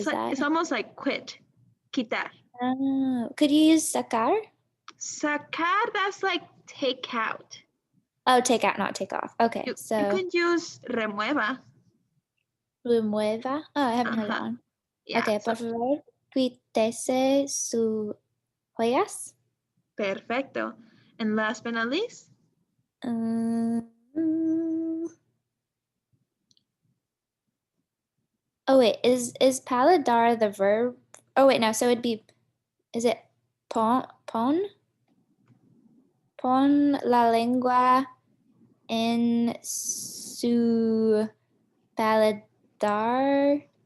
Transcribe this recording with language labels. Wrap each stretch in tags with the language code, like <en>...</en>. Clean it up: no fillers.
<en>is like that? it's almost like quit, quitar. Oh, could you use sacar? Sacar, that's like take out. Oh, take out, not take off. Okay, You so can use remueva.</en> <es>remueva.</es> <en>Oh, I haven't heard that one. Yeah,</en> <es>Okay, por favor, quítese sus joyas. Perfecto.</es> <en>And last but not least? Oh wait, is palidar the verb? Oh wait, no. So it'd be, is it</en> <es>pon la lengua en su paladar?</es>